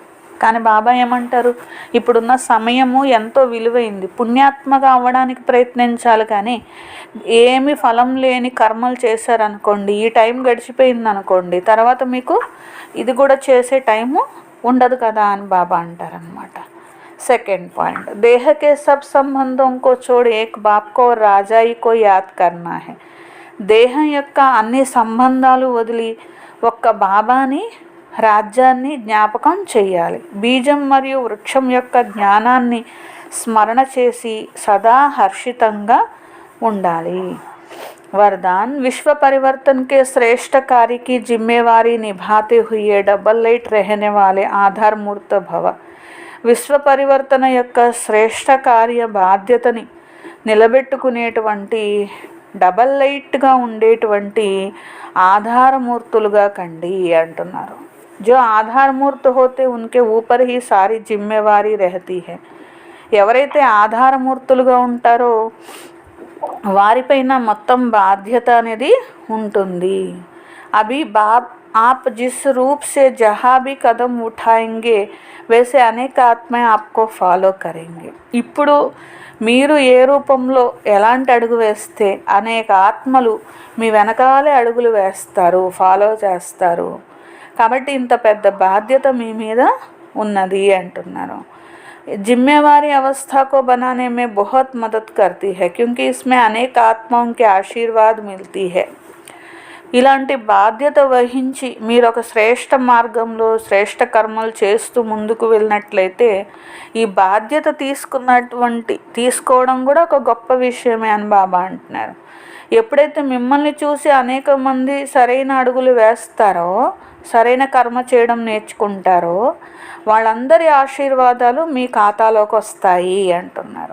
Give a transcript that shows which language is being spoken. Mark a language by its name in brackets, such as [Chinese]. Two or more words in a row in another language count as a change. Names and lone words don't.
[Telugu] కానీ బాబా ఏమంటారు, ఇప్పుడున్న సమయము ఎంతో విలువైంది, పుణ్యాత్మగా అవ్వడానికి ప్రయత్నించాలి. కానీ ఏమి ఫలం లేని కర్మలు చేశారనుకోండి, ఈ టైం గడిచిపోయింది అనుకోండి, తర్వాత మీకు ఇది కూడా చేసే టైము ఉండదు కదా అని బాబా అంటారనమాట. [Hindi] सेकेंड पॉइंट, देह के सब संबंधों को छोड़ एक बाप को राजाई को याद करना है। [Telugu] దేహం యొక్క అన్ని సంబంధాలు వదిలి ఒక్క బాబాని, రాజ్యాన్ని జ్ఞాపకం చేయాలి. బీజం మరియు వృక్షం యొక్క జ్ఞానాన్ని స్మరణ చేసి సదా హర్షితంగా ఉండాలి. [Hindi] वरदान, विश्व परिवर्तन के श्रेष्ठ कार्य की जिम्मेवारी निभाते हुए डबल लाइट रहने वाले आधार मूर्त भव। [Telugu] విశ్వ పరివర్తన యొక్క శ్రేష్ఠ కార్య బాధ్యతని నిలబెట్టుకునేటువంటి డబల్ లైట్గా ఉండేటువంటి ఆధారమూర్తులుగా కండి అంటున్నారు. [Hindi] जो ఆధారమూర్త होते उनके ऊपर ही सारी जिम्मेवारी रहती है. [Telugu] ఎవరైతే ఆధారమూర్తులుగా ఉంటారో వారిపైన మొత్తం బాధ్యత అనేది ఉంటుంది. [Hindi] अभी आप जिस रूप से जहाँ भी कदम उठाएंगे वैसे [Telugu] అనేక ఆత్మే [Hindi] आपको ఫాలో करेंगे. [Telugu] ఇప్పుడు మీరు ఏ రూపంలో ఎలాంటి అడుగు వేస్తే అనేక ఆత్మలు మీ వెనకాలే అడుగులు వేస్తారు, ఫాలో చేస్తారు. కాబట్టి ఇంత పెద్ద బాధ్యత మీ మీద ఉన్నది అంటున్నారు. [Hindi] जिम्मेवारी अवस्था को बनाने में बहुत मदद करती है क्योंकि इसमें अनेक आत्माओं के आशीर्वाद मिलती है. [Telugu] ఇలాంటి బాధ్యత వహించి మీరు ఒక శ్రేష్ఠ మార్గంలో శ్రేష్ఠ కర్మలు చేస్తూ ముందుకు వెళ్ళినట్లయితే ఈ బాధ్యత తీసుకోవడం కూడా ఒక గొప్ప విషయమే అని బాబా అంటున్నారు. ఎప్పుడైతే మిమ్మల్ని చూసి అనేక మంది సరైన అడుగులు వేస్తారో, సరైన కర్మ చేయడం నేర్చుకుంటారో, వాళ్ళందరి ఆశీర్వాదాలు మీ ఖాతాలోకి వస్తాయి అంటున్నారు.